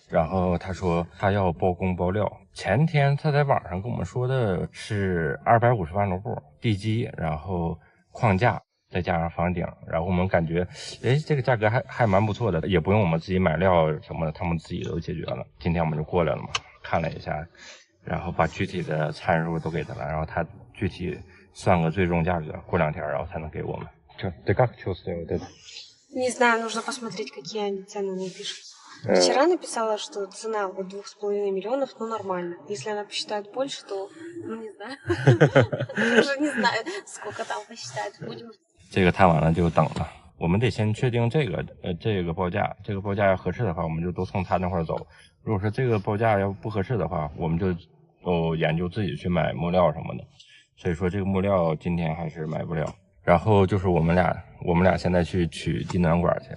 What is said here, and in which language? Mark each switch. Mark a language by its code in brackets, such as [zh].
[zh] 然后他说他要包工包料。前天他在网上跟我们说的是250万卢布地基，然后框架再加上房顶，然后我们感觉这个价格还蛮不错的，也不用我们自己买料什么的，他们自己都解决了。今天我们就过来了嘛，看了一下，然后把具体的参数都给他了，然后他具体算个最终价格，过2天然后才能给我们。 [ru] Ты как чувствуешь это? Не знаю, нужно посмотреть, какие они цены напишут. Вчера написала, что цена вот 2,5 миллионов, ну нормально. Если она посчитает больше, то, ну не знаю. Уже не знаю, сколько там посчитает. Будем. [zh] 这个谈完了就等了，我们得先确定这个报价，这个报价要合适的话，我们就都从他那块走。如果说这个报价要不合适的话，我们就都研究自己去买木料什么的。所以说这个木料今天还是买不了。然后就是我们俩现在去取地暖管去。